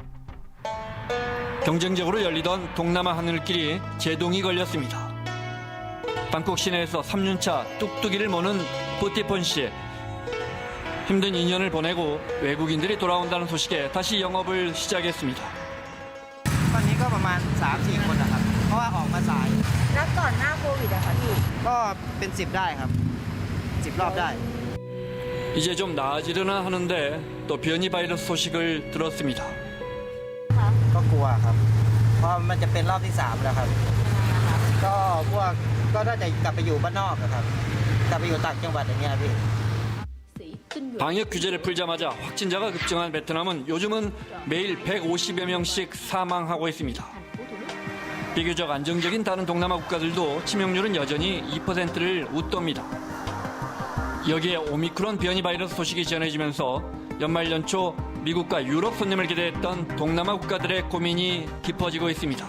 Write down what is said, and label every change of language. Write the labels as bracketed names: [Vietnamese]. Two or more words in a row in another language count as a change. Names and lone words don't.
[Korean] 경쟁적으로 열리던 동남아 하늘길이 제동이 걸렸습니다. 방콕 시내에서 3년차 뚝뚝이를 모는 뿌티폰 씨. 힘든 2년을 보내고 외국인들이 돌아온다는 소식에 다시 영업을 시작했습니다. [Thai] ตอนนี้ก็ประมาณ 3-4 คนนะครับเพราะว่าออกมาสายแล้วก่อนหน้าโควิดอะครับพี่ก็เป็น10ได้ครับ10รอบได้ [Korean] 이제 좀 나아지려나 하는데 또 변이 바이러스 소식을 들었습니다. [Thai] ก็กลัวครับเพราะมันจะเป็นรอบที่3แล้วครับก็พวกก็น่าจะกลับไปอยู่บ้านนอกครับกลับไปอยู่ต่างจังหวัดอย่างเงี้ยพี่ [Korean] 방역 규제를 풀자마자 확진자가 급증한 베트남은 요즘은 매일 150여 명씩 사망하고 있습니다. 비교적 안정적인 다른 동남아 국가들도 치명률은 여전히 2%를 웃돕니다. 여기에 오미크론 변이 바이러스 소식이 전해지면서 연말 연초 미국과 유럽 손님을 기대했던 동남아 국가들의 고민이 깊어지고 있습니다.